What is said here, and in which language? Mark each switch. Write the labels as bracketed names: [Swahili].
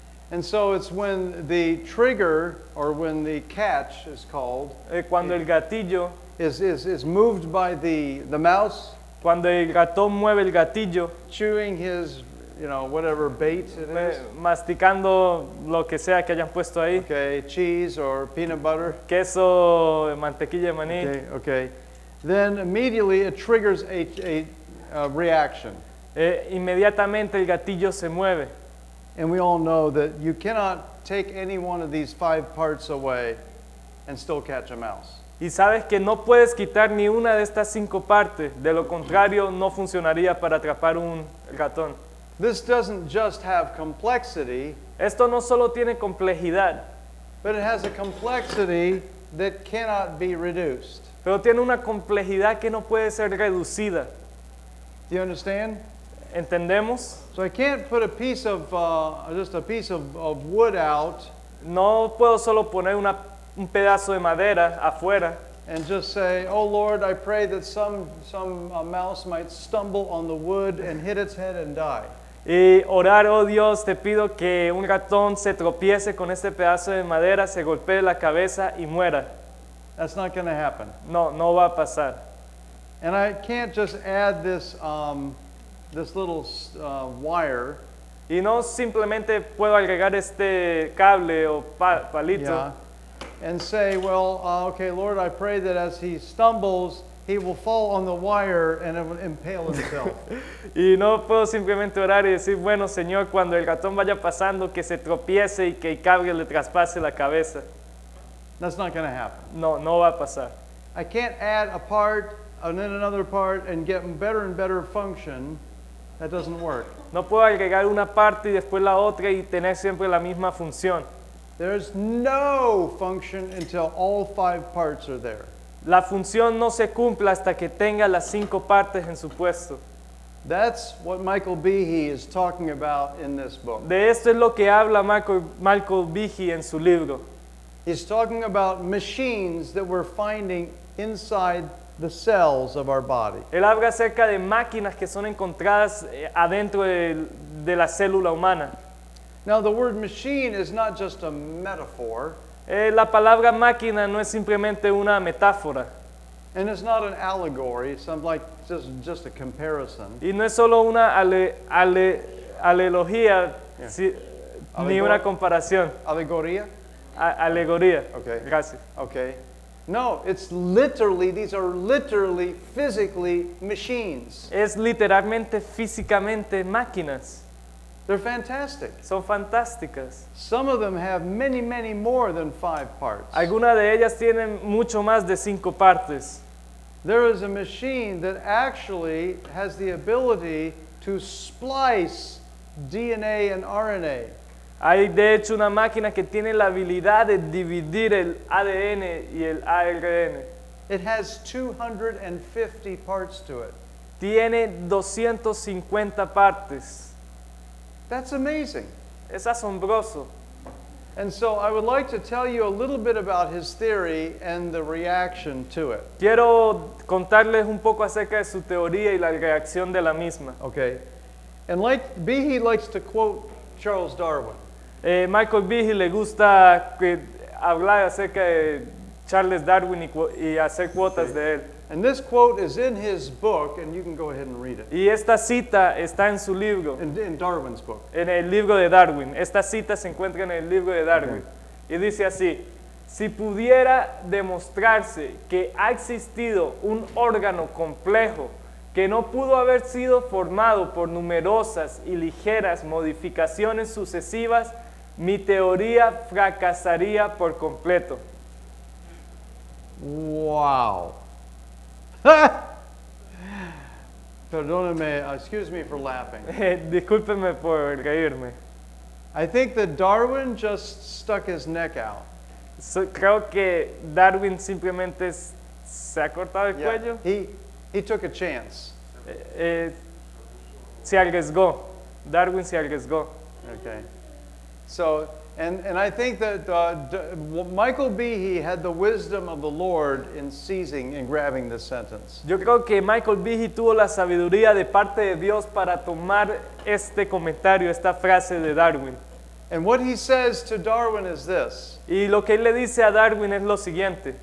[English] And so it's when the trigger or when the catch is called [Spanish] Cuando el gatillo, [English] is moved by the mouse [Spanish] cuando el ratón mueve el gatillo, [English] chewing his whatever bait it is. [Spanish] masticando lo que sea que hayan puesto ahí, [English] Okay, cheese or peanut butter. [Spanish] queso, mantequilla de maní, [English] Okay. Then immediately it triggers a reaction. [Spanish] inmediatamente el gatillo se mueve. [English] And we all know that you cannot take any one of these 5 parts away and still catch a mouse. [Spanish] Y sabes que no puedes quitar ni una de estas 5 partes, de lo contrario no funcionaría para atrapar un ratón. [English] This doesn't just have complexity, [Spanish] Esto no solo tiene complejidad, [English] but it has a complexity that cannot be reduced. [Spanish] pero tiene una complejidad que no puede ser reducida. [English] Do you understand? [Spanish] ¿Entendemos? [English] So I can't put a piece of just a piece of wood out [Spanish] No puedo solo poner un pedazo de madera afuera [English] and just say, "Oh Lord, I pray that some mouse might stumble on the wood and hit its head and die." [Spanish] y orar, oh Dios, te pido que un ratón se tropiece con este pedazo de madera, se golpee la cabeza y muera. [English] That's not going to happen. [Spanish] No, no va a pasar. [English] And I can't just add this little wire, [Spanish] Y no simplemente puedo agregar este cable o palito [English] and say, "Well, okay, Lord, I pray that as he stumbles, he will fall on the wire and it will impale himself." [Spanish] y no puedo simplemente orar y decir, bueno, Señor, cuando el ratón vaya pasando, que se tropiece y que el cable le traspase la cabeza. [English] That's not going to happen. [Spanish] No, no va a pasar. [English] I can't add a part and then another part and get better and better function. That doesn't work. [Spanish] No puedo agregar una parte y después la otra y tener siempre la misma función. [English] There's no function until all 5 parts are there. [Spanish] La función no se cumple hasta que tenga las 5 partes en su puesto. [English] That's what Michael Behe is talking about in this book. [Spanish] De esto es lo que habla Michael Behe en su libro. [English] He's talking about machines that we're finding inside the cells of our body. [Spanish] Él habla acerca de máquinas que son encontradas adentro de la célula humana. [English] Now, the word machine is not just a metaphor, [Spanish] La palabra máquina no es simplemente una metáfora [English] and it's not an allegory, something like just a comparison. [Spanish] y no es solo una alegoría ni una comparación. Alegoria? Alegoría. [English] Okay. [Spanish] Gracias. [English] Okay. No, it's literally, these are literally, physically machines. [Spanish] Es literalmente, físicamente máquinas. [English] They're fantastic. [Spanish] Son fantásticas. [English] Some of them have many, many more than 5 parts. [Spanish] Algunas de ellas tienen mucho más de 5 partes. [English] There is a machine that actually has the ability to splice DNA and RNA. [Spanish] Hay de hecho una máquina que tiene la habilidad de dividir el ADN y el ARN. [English] It has 250 parts to it. [Spanish] Tiene 250 partes. [English] That's amazing. [Spanish] Es asombroso. [English] And so I would like to tell you a little bit about his theory and the reaction to it. [Spanish] Quiero contarles un poco acerca de su teoría y la reacción de la misma. [English] Okay. And Behe likes to quote Charles Darwin. [Spanish] Michael Behe le gusta hablar acerca de Charles Darwin y hacer cuotas de él. [English] And this quote is in his book, and you can go ahead and read it. [Spanish] Y esta cita está en su libro, [English] In Darwin's book. [Spanish] en el libro de Darwin. Esta cita se encuentra en el libro de Darwin. Y dice así: si pudiera demostrarse que ha existido un órgano complejo que no pudo haber sido formado por numerosas y ligeras modificaciones sucesivas, mi teoría fracasaría por completo. [English] Wow. [Spanish] Perdóneme, [English] excuse me for laughing. [Spanish] Discúlpeme por reírme. [English] I think that Darwin just stuck his neck out. [Spanish] Creo que Darwin simplemente se ha cortado el cuello. [English] He took a chance. [Spanish] Se arriesgó. Darwin se arriesgó. [English] Okay. So, and I think that Michael Behe had the wisdom of the Lord in seizing and grabbing this sentence. [Spanish] Yo creo que Michael Behe tuvo la sabiduría de parte de Dios para tomar este comentario, esta frase de Darwin. [English] And what he says to Darwin is this. [Spanish] Y lo que él le dice a Darwin es lo siguiente.